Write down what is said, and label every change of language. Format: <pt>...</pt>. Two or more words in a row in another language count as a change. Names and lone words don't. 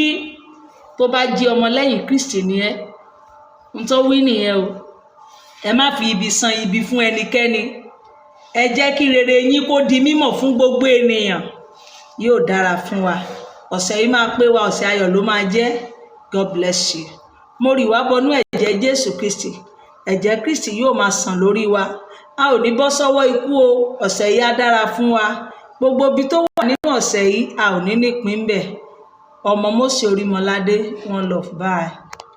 <yo>Tó bá jẹ́ ọmọlẹ́yìn Kristi ni ẹ́, n tó wí nìyẹn o. Ẹ má fi ibi san ibi fún ẹnikẹ́ni. Ẹ jẹ́ kí rere yín kó di mímọ̀ fún gbogbo ènìyàn. Yóò dára fún wa. Ọ̀sẹ̀ yìí máa pé wa, ọ̀sẹ̀ ayọ̀ ló máa jẹ́.</yo> <en>God bless you.</en> <yo>Mo rì wá bọnú ẹ̀jẹ̀ Jésù Kristi. Ẹ̀jẹ̀ Kristi yóò máa sàn lórí wa. A ò ní bọ́ sọ́wọ́ ikú o. Ọ̀sẹ̀ yìí á dára fún wa. Gbogbo ibi tó wà nínú ọ̀sẹ̀ yìí a ò ní nípìn bẹ̀. Ọmọ Mósè Orímọládé,</yo> <en>one love, bye.</en>